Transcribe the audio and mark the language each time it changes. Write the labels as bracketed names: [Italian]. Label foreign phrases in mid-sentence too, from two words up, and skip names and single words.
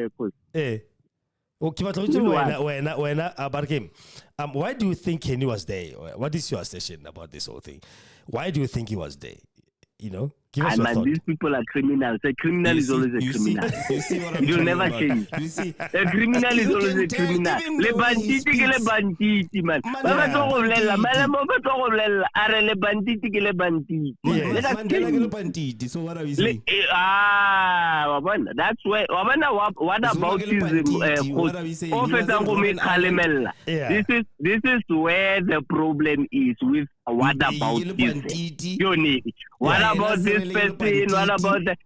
[English] Why do you think Kenny was there? What is your assertion about this whole thing? Why do you think he was there? Give us your thought. These people are criminals. A criminal is always a criminal. You see what I'm You'll never change. You see, a criminal is always a criminal. [Southern Sotho] Le banditi ke le banditi, man. Ba tlo go bolela, malemo ba tlo go bolela, are le banditi ke le banditi. Mandela ke le banditi. [English] So what are we saying? That's where. What about this? This is where the problem is with. What about this? What about this person? What about that?